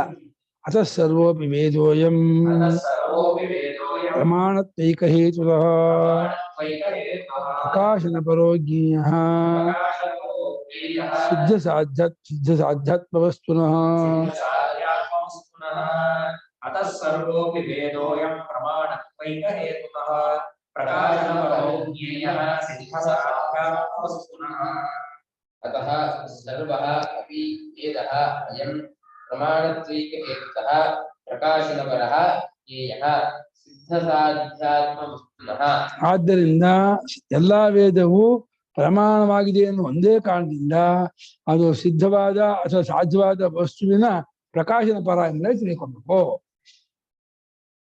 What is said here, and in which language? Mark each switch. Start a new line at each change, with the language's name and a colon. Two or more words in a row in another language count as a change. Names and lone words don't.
Sanskrit: ಅಥ ಸರ್ವೋಪಿ ವೇದೋಯಂ ಪ್ರಮಾಣತ್ವೈಕ ಹೇತುತಃ ಪ್ರಕಾಶನ ಪರೋಜ್ಞೇಯ ಸಿದ್ಧ ಸಾಧ್ಯಾತ್ಮ ವಸ್ತುನಃ. ಅತಃ ಸರ್ವೋಪಿ ವೇದೋಯಂ ಪ್ರಮಾಣತ್ವೈಕ ಹೇತುತಃ ಪ್ರಕಾಶನ ಪರೋಜ್ಞೇಯಃ ಸಿದ್ಧ ಸಾಧ್ಯಾತ್ಮ ವಸ್ತುನಃ. ಅತಃ ಸರ್ವಃ ಅಪಿ ವೇದಃ ಅಯಂ ಪ್ರಮಾಣತ್ವೈಕ ಹೇತುತಃ ಪ್ರಕಾಶನಪರಃ ಜ್ಞೇಯಃ ಸಿದ್ಧ ಸಾಧ್ಯಾತ್ಮ ವಸ್ತುನಃ.
Kannada: ಆದ್ದರಿಂದ ಎಲ್ಲಾ ವೇದವು ಪ್ರಮಾಣವಾಗಿದೆ ಎನ್ನುವ ಒಂದೇ ಕಾರಣದಿಂದ ಅದು ಸಿದ್ಧವಾದ ಅಥವಾ ಸಾಧ್ಯವಾದ ವಸ್ತುವಿನ ಪ್ರಕಾಶನ ಪರ ಎಂದರೆ ತಿಳ್ಕೊಬೇಕು.